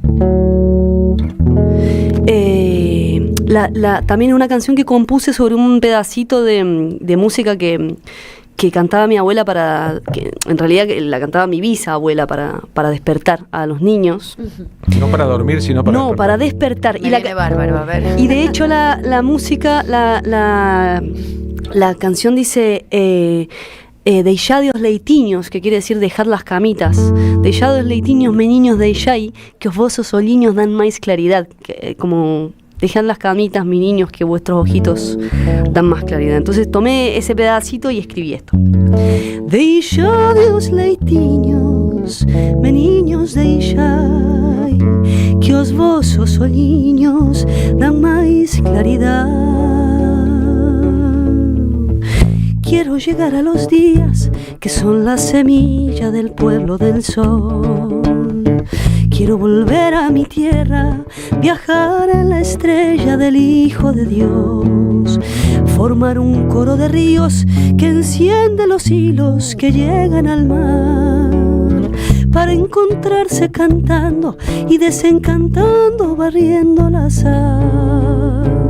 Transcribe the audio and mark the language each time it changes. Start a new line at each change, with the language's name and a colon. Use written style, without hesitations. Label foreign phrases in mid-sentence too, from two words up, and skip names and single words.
Spanish: también una canción que compuse sobre un pedacito de música que cantaba mi abuela que en realidad la cantaba mi bisabuela para despertar a los niños. No para dormir, sino para despertar. Y bárbaro, a ver. Y de hecho la música, la canción dice
Galician: deixadios leitiños,
Spanish: que quiere decir dejar las camitas.
Galician: Deixados leitiños, meniños deixai, que os vosos olliños dan máis claridad.
Spanish: Como dejan las camitas, mi niños, que vuestros ojitos dan más claridad. Entonces tomé ese pedacito y escribí esto.
Galician: Deixadios leitiños, meniños deixai, que os vosos olliños dan máis claridad.
Spanish: Quiero llegar a los días que son la semilla del pueblo del sol. Quiero volver a mi tierra, viajar en la estrella del Hijo de Dios, formar un coro de ríos que enciende los hilos que llegan al mar, para encontrarse cantando y desencantando, barriendo la sal.